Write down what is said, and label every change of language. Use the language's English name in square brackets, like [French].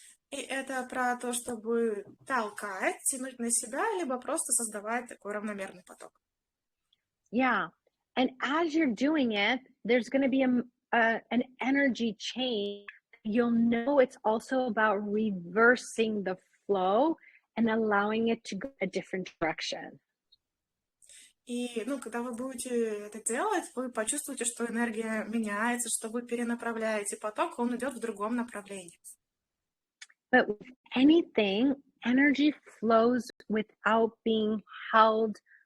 [Russian] И это про то, чтобы толкать, тянуть на себя, либо просто создавать такой равномерный поток. [English] Yeah, and as you're doing it, there's going to be an energy change. You'll know it's also about reversing the flow and allowing it to go a different direction. [Russian] И, когда вы будете это делать, вы почувствуете, что энергия меняется, что вы перенаправляете поток, он идет в другом направлении. [English] But with anything, energy flows without being held.